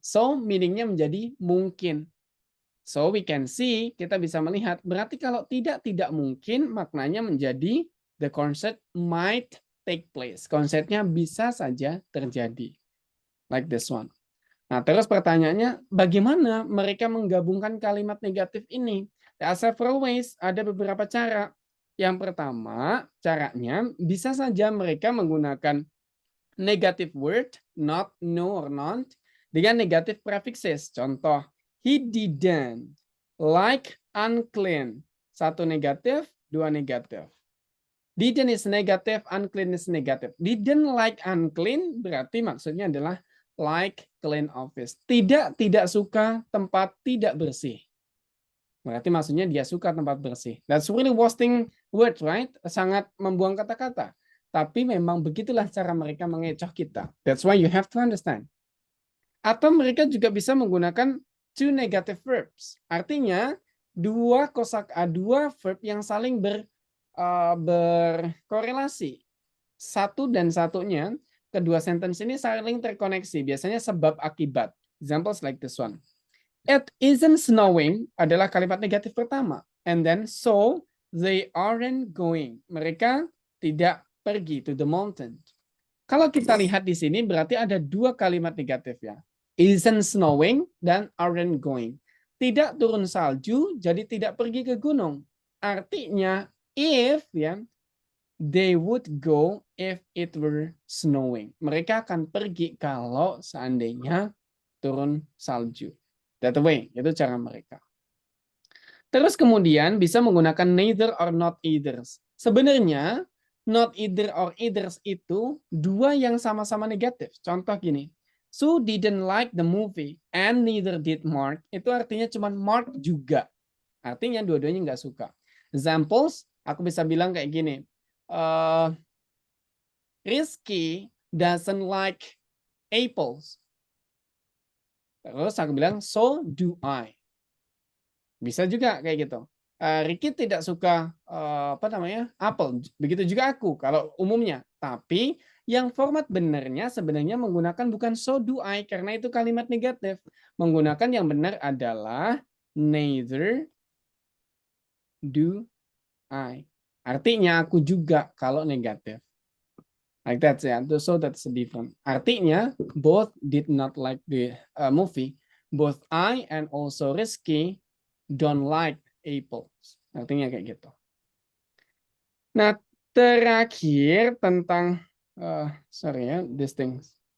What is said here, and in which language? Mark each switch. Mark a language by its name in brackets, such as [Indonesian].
[Indonesian] So, meaning-nya menjadi mungkin. [English] So, we can see, [Indonesian] kita bisa melihat, berarti kalau tidak mungkin, maknanya menjadi [English] the concert might take place. [Indonesian] Konsernya bisa saja terjadi. [English] Like this one. [Indonesian] Nah, terus pertanyaannya, bagaimana mereka menggabungkan kalimat negatif ini? [English] There are several ways, [Indonesian] ada beberapa cara. Yang pertama, caranya bisa saja mereka menggunakan negative word, not, no, or not, dengan negative prefixes. [English] Contoh, he didn't like unclean. [Indonesian] Satu negatif, dua negatif. [English] Didn't is negative, unclean is negative. [Indonesian] Didn't like unclean berarti maksudnya adalah [English] like clean office. [Indonesian] Tidak suka tempat tidak bersih. Berarti maksudnya dia suka tempat bersih. [English] That's really wasting word, right? [Indonesian] Sangat membuang kata-kata. Tapi memang begitulah cara mereka mengecoh kita. [English] That's why you have to understand. [Indonesian] Atau mereka juga bisa menggunakan [English] two negative verbs. [Indonesian] Artinya dua verb yang saling berkorelasi. Satu dan satunya, kedua sentence ini saling terkoneksi. Biasanya sebab akibat. [English] Examples like this one. It isn't snowing [Indonesian] adalah kalimat negatif pertama. [English] And then so they aren't going. [Indonesian] Mereka tidak pergi [English] to the mountain. [Indonesian] Kalau kita lihat di sini berarti ada dua kalimat negatif ya. [English] Isn't snowing dan aren't going. [Indonesian] Tidak turun salju, jadi tidak pergi ke gunung. [English] Artinya if ya, they would go if it were snowing. [Indonesian] Mereka akan pergi kalau seandainya turun salju. [English] That way, [Indonesian] itu cara mereka. Terus kemudian bisa menggunakan neither or not either. Sebenarnya not either or either itu dua yang sama-sama negatif. Contoh gini, [English] Sue didn't like the movie and neither did Mark. [Indonesian] Itu artinya cuma Mark juga. Artinya dua-duanya nggak suka. Examples, aku bisa bilang kayak gini. [English] Rizky doesn't like apples. [Indonesian] Terus aku bilang, [English] so do I. [Indonesian] Bisa juga kayak gitu. Ricky tidak suka apel. Begitu juga aku kalau umumnya. Tapi yang format benernya sebenarnya menggunakan bukan [English] so do I [Indonesian] karena itu kalimat negatif. Menggunakan yang benar adalah neither do I. Artinya aku juga kalau negatif. [English] Like that ya. So that's different. Artinya both did not like the movie. Both I and also Rizky don't like apples. [Indonesian] Artinya kayak gitu. Nah, terakhir tentang sorry ya, [English] these things.